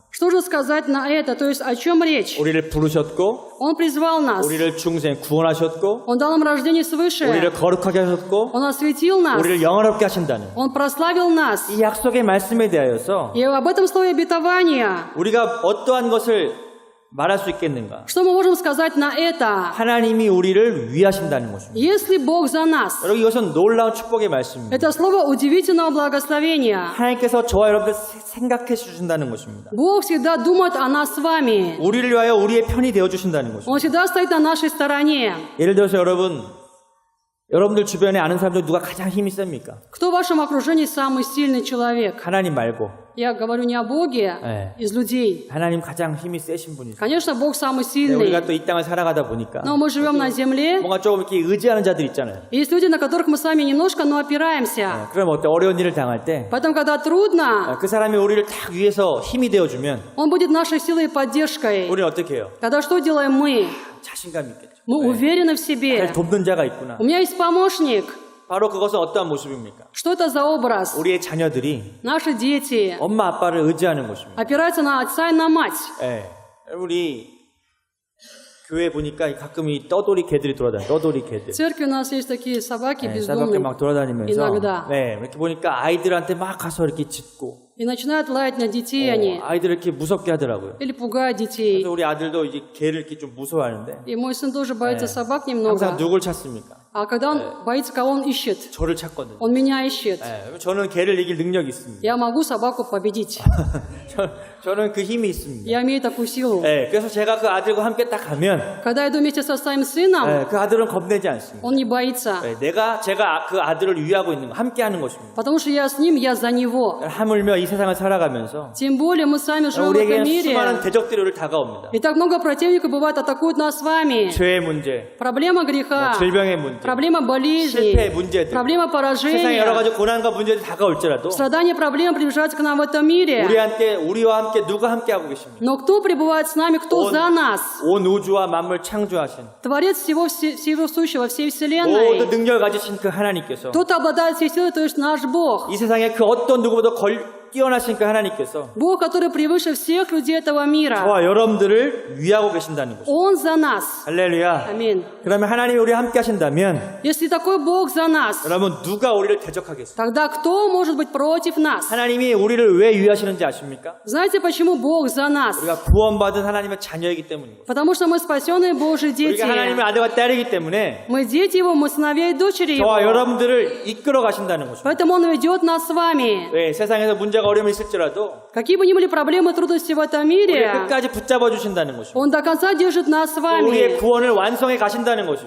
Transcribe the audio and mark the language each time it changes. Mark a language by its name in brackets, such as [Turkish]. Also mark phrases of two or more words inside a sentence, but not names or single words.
[Russian] Что же сказать на это? То есть о чем речь? [Korean] 우리를 부르셨고 [Russian] Он призвал нас. [Korean] 우리를 중생 구원하셨고 [Russian] Он дал нам рождение [Korean] 우리를 [Russian] свыше. [Korean] 거룩하게 하셨고 [Russian] Он осветил нас. [Korean] 우리를 영화롭게 하신다는 [Russian] Он прославил нас. [Korean] 이 약속의 말씀에 대하여서 [Russian] И об этом слове обетования. [Korean] 우리가 어떠한 것을 말할 수 있겠는가? [Russian] Что мы можем сказать на это? [Korean] 하나님이 우리를 위하신다는 것입니다. [Russian] Если Бог за нас. [Korean] 여러분 이것은 놀라운 축복의 말씀입니다. [Russian] Это слово удивительного благословения. [Korean] 하나님께서 저와 여러분들 생각해 주신다는 것입니다. [Russian] Бог всегда думает о нас с вами. [Korean] 우리를 위하여 우리의 편이 되어 주신다는 것입니다. [Russian] Он всегда стоит на нашей стороне. [Korean] 예를 들어서 여러분들 주변에 아는 사람들 누가 가장 힘이 셉니까? [Russian] Кто в вашем окружении самый сильный человек? [Korean] 하나님 말고. [Russian] Я говорю не о Боге, из людей. [Korean] 하나님 가장 힘이 세신 분이죠. [Russian] Конечно, Бог самый [Korean] 근데 우리가 [Russian] сильный. [Korean] 또 이 땅을 살아가다 보니까 [Russian] Но мы живем на земле. [Korean] 뭔가 조금 이렇게 의지하는 자들 있잖아요. [Russian] Есть люди, на которых мы с вами немножко, но опираемся. [Korean] 그럼 어때? 어려운 일을 당할 때 그 [Russian] Поэтому, когда трудно, [Korean] 사람이 우리를 딱 위해서 힘이 되어주면 [Russian] Он будет нашей силой и поддержкой. [Korean] 우리는 어떻게 해요? [Russian] Тогда что делаем мы? [Korean] 자신감 있겠죠. [Russian] Мы уверены в [Korean] 날 [Russian] себе. [Korean] 돕는 자가 있구나. [Russian] У меня есть помощник. [Korean] 바로 그것은 어떠한 모습입니까? [Russian] Что это за образ? [Korean] 우리의 자녀들이 [Russian] Наши дети [Korean] 엄마 아빠를 의지하는 것입니다. [Russian] опираются на отца и на мать. [Korean] 예. 우리 교회 보니까 가끔 이 떠돌이 개들이 돌아다녀요. 떠돌이 개들. [Russian] В церкви у нас есть такие собаки [Korean] 네, 싸볍게 [Russian] бездомные. [Korean] 막 돌아다니면서 인나그다. 네, 이렇게 보니까 아이들한테 막 가서 이렇게 짖고 [Russian] И начинают лаять на детей они. [Korean] 아이들을 이렇게 무섭게 하더라고요. [Russian] Или пугают детей. [Korean] 그래서 우리 아들도 이제 개를 이렇게 좀 무서워하는데 [Russian] И мой сын тоже боится собак [Korean] 항상 [Russian] немного. [Korean] 누굴 찾습니까? [Russian] А когда он боится, кого он ищет? [Korean] 저를 찾거든요. [Russian] Он меня ищет. [Korean] 네, 저는 개를 이길 능력이 있습니다. [Russian] Я могу собаку победить. [Korean] 저는 그 힘이 있습니다. [Russian] Я имею такую силу. [Korean] 네, 그래서 제가 그 아들과 함께 딱 가면 [Russian] Когда я иду вместе со своим сыном, [Korean] 네, 그 아들은 겁내지 않습니다. [Russian] он не боится. [Korean] 네, 제가 그 아들을 위하고 있는 거, 함께 하는 것입니다. [Russian] Потому что я с ним, я за него. [Korean] 하물며 이 세상을 살아가면서 [Russian] Тем более мы с вами живем в [Korean] 우리에게 [Russian] этом [Korean] 수많은 [Russian] мире. [Korean] 대적들이 우리를 다가옵니다. [Russian] И так много противников бывает атакуют нас с вами. [Korean] 죄의 문제, [Russian] Проблема греха, [Korean] 질병의 문제, [Russian] проблема болезней, [Korean] 실패의 문제들, [Russian] проблема [Korean] 세상에 여러 [Russian] поражения, [Korean] 가지 고난과 문제들이 다가올지라도 [Russian] страдания, проблемы приближаются к нам в этом мире. [Korean] 우리와 함께 누가 함께 하고 계십니까? [Russian] Но кто пребывает с нами, кто за нас? [Korean] 온 우주와 만물 창조하신 [Russian] Творец всего сущего, всей [Korean] 모든 [Russian] вселенной. [Korean] 능력을 가지신 그 하나님께서 [Russian] Тот обладает всей силой, то есть наш Бог. [Korean] 이 세상에 그 어떤 누구보다 뛰어나신 그 하나님께서 [Russian] Бог, который превыше всех людей этого мира. [Korean] 저와 여러분들을 위하고 계신다는 것입니다. [Russian] Он за нас. [Korean] 할렐루야. [Russian] Аминь. [Korean] 그러면 하나님이 우리와 함께 하신다면 [Russian] Если такой Бог за нас, [Korean] 여러분 누가 우리를 대적하겠어요? [Russian] тогда кто может быть против нас? [Korean] 하나님이 우리를 왜 위하시는지 아십니까? [Russian] Знаете, почему Бог за нас? [Korean] 우리가 구원받은 하나님의 자녀이기 때문인 것입니다. [Russian] Потому что мы спасенные Божьи дети. [Korean] 우리가 하나님의 아들과 딸이기 때문에 [Russian] Мы дети Его, мы сыновья и дочери [Korean] 저와 [Russian] Его. [Korean] 여러분들을 이끌어 가신다는 것입니다. [Russian] Поэтому Он ведет нас с вами. [Korean] 네, 세상에서 문제가 어려움이 있을지라도 [Russian] Какие бы ни были проблемы, трудности в этом [Korean] 우리를 [Russian] мире, [Korean] 끝까지 붙잡아 주신다는 것입니다. [Russian] Он до конца держит нас с [Korean] 우리의 [Russian] вами. [Korean] 구원을 완성해 가신다는 것입니다.